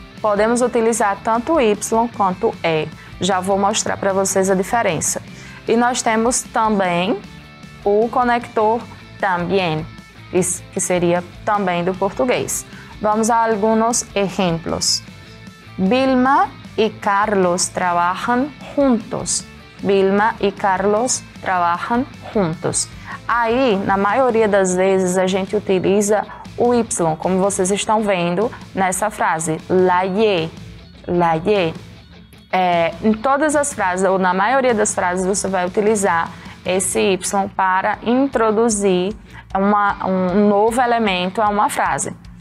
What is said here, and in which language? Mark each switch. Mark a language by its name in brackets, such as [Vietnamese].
[Portuguese] Podemos utilizar tanto Y quanto E. Já vou mostrar para vocês a diferença. E nós temos também o conector también, que seria também do português. Vamos a alguns exemplos. [Spanish] Vilma y Carlos trabajan juntos. Vilma y Carlos trabajan juntos. [Portuguese] Aí, na maioria das vezes, a gente utiliza o Y, como vocês estão vendo nessa frase. La Y. La Y. Em todas as frases, ou na maioria das frases, você vai utilizar esse Y para introduzir um novo elemento a uma frase.